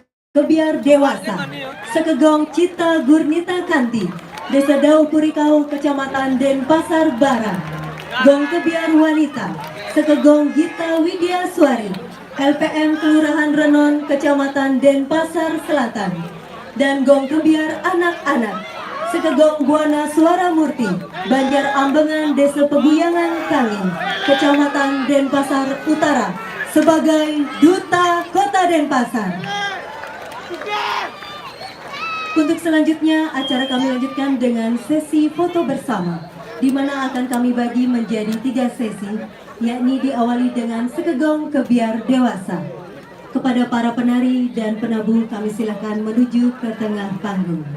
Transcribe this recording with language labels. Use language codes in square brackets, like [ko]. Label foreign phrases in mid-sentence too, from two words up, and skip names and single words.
[id] Kebiar Dewasa, Sekegong Cita Gurnita Kanti, Desa Dau Purikau, Kecamatan Denpasar Barat, Gong Kebiar Wanita, Sekegong Gita Widya Suari, LPM Kelurahan Renon, Kecamatan Denpasar Selatan, dan Gong Kebiar Anak-anak, Sekegong Buana Suara Murti, Banjar Ambengan, Desa Peguyangan Kangin, Kecamatan Denpasar Utara, sebagai Duta Kota Denpasar. Untuk selanjutnya, acara kami lanjutkan dengan sesi foto bersama, di mana akan kami bagi menjadi 3 sesi, yakni diawali dengan Sekegong Kebiar Dewasa. Kepada para penari dan penabuh, kami silakan menuju ke tengah panggung.